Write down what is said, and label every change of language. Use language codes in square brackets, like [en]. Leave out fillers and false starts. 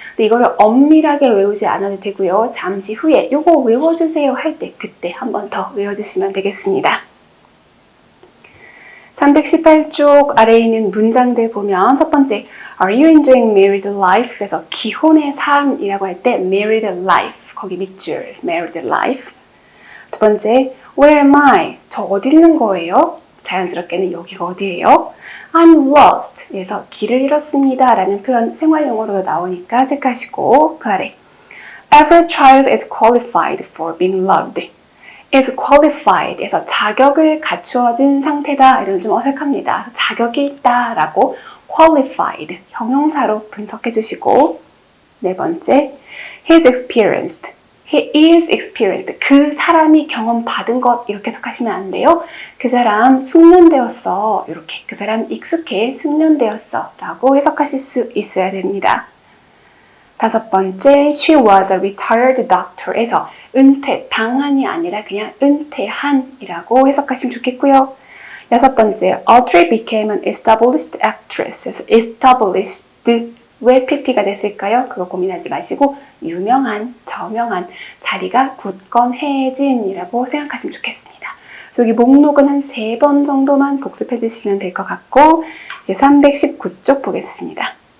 [ko] 근데 이거를 엄밀하게 외우지 않아도 되고요. 잠시 후에 요거 외워주세요 할 때 그때 한 번 더 외워주시면 되겠습니다. 318쪽 아래에 있는 문장들 보면 첫 번째 [en] Are you enjoying married life? [ko] 에서 기혼의 삶이라고 할 때 married life 거기 밑줄 married life. 두 번째 [en] Where am I? [ko] 저 어디 있는 거예요? 자연스럽게는 여기가 어디예요? [en] I'm lost. [ko] 그래서 길을 잃었습니다. 라는 표현 생활용어로 나오니까 체크하시고 그 아래 [en] Every child is qualified for being loved. [ko] is qualified 에서 자격을 갖추어진 상태다. 이러면 좀 어색합니다. 자격이 있다 라고 qualified 형용사로 분석해 주시고 네 번째 [en] He's experienced. He is experienced. [ko] 그 사람이 경험받은 것 이렇게 해석하시면 안 돼요. 그 사람 숙련되었어. 이렇게 그 사람 익숙해 숙련되었어 라고 해석하실 수 있어야 됩니다. 다섯 번째 [en] She was a retired doctor [ko] 에서 은퇴, 당한이 아니라 그냥 은퇴한이라고 해석하시면 좋겠고요. 여섯 번째 [en] Audrey became an established actress. [ko] 그래서 established 왜 PP가 됐을까요? 그거 고민하지 마시고 유명한, 저명한, 자리가 굳건해진이라고 생각하시면 좋겠습니다. 여기 목록은 한 3번 정도만 복습해 주시면 될 것 같고 이제 319쪽 보겠습니다.